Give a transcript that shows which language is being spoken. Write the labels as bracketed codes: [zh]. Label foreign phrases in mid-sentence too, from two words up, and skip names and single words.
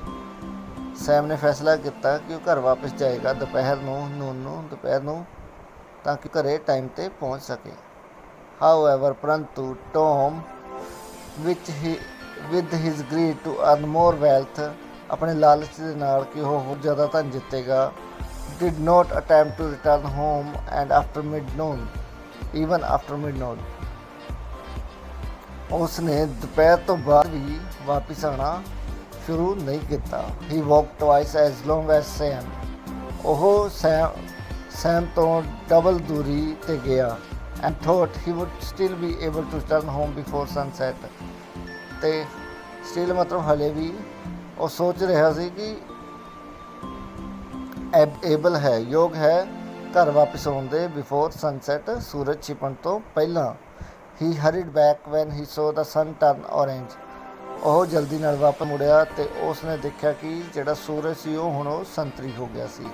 [pa] ਸੈਮ ਨੇ ਫੈਸਲਾ ਕੀਤਾ ਕਿ ਉਹ ਘਰ ਵਾਪਸ ਜਾਏਗਾ ਦੁਪਹਿਰ ਨੂੰ ਤਾਂ ਕਿ ਘਰੇ ਟਾਈਮ 'ਤੇ ਪਹੁੰਚ ਸਕੇ। ਹਾਊਐਵਰ, ਪਰੰਤੂ ਟੌਮ [en] with his greed to earn more wealth, [pa] ਆਪਣੇ ਲਾਲਚ ਦੇ ਨਾਲ ਕਿ ਉਹ ਹੋਰ ਜ਼ਿਆਦਾ ਧਨ ਜਿੱਤੇਗਾ, [en] did not attempt to return home and after mid-noon, even after mid-noon, [pa] ਉਸਨੇ ਦੁਪਹਿਰ ਤੋਂ ਬਾਅਦ ਵੀ ਵਾਪਿਸ ਆਉਣਾ ਸ਼ੁਰੂ ਨਹੀਂ ਕੀਤਾ। [en] He walked twice as long as Sam, [pa] ਉਹ ਸੈਮ ਤੋਂ ਡਬਲ ਦੂਰੀ 'ਤੇ ਗਿਆ [en] and thought he would still be able to return home before sunset, [pa] ਤੇ ਸਟਿਲ ਮਤਲਬ ਹਲੇ ਵੀ ਉਹ ਸੋਚ ਰਿਹਾ ਸੀ ਕਿ ਯੋਗ ਹੈ ਘਰ ਵਾਪਸ ਆਉਣ ਦੇ [en] before sunset, [pa] ਸੂਰਜ ਛਿਪਣ ਤੋਂ ਪਹਿਲਾਂ। [en] he hurried back when he saw the sun turn orange, [pa] ਉਹ ਜਲਦੀ ਨਾਲ ਵਾਪਸ ਮੁੜਿਆ ਤੇ ਉਸਨੇ ਦੇਖਿਆ ਕਿ ਜਿਹੜਾ ਸੂਰਜ ਸੀ ਉਹ ਹੁਣ ਉਹ ਸੰਤਰੀ ਹੋ ਗਿਆ ਸੀ।